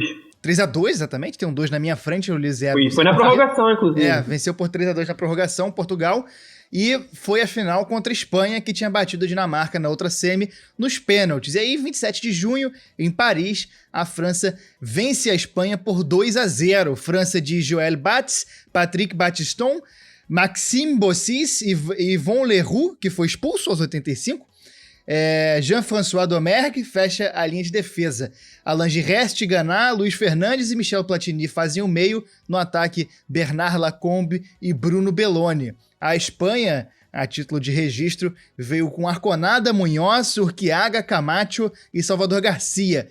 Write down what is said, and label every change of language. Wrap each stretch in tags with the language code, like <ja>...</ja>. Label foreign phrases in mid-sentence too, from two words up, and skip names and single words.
<pt>3-2, exatamente, tem um 2 na minha frente, o Luiz Zero. Foi na prorrogação, inclusive. Venceu por 3-2 na prorrogação, Portugal, e foi a final contra a Espanha, que tinha batido a Dinamarca na outra semi, nos pênaltis. E aí, 27 de junho, em Paris, a França vence a Espanha por 2-0. França de Joël Batz, Patrick Battiston, Maxime Bossis e Yvon Leroux, que foi expulso aos 85, Jean-François Domergue fecha a linha de defesa. Alain Giresse, Tigana, Luiz Fernandes e Michel Platini fazem o meio. No ataque, Bernard Lacombe e Bruno Belloni. A Espanha, a título de registro, veio com Arconada, Munhoz, Urquiaga, Camacho e Salvador Garcia.</pt>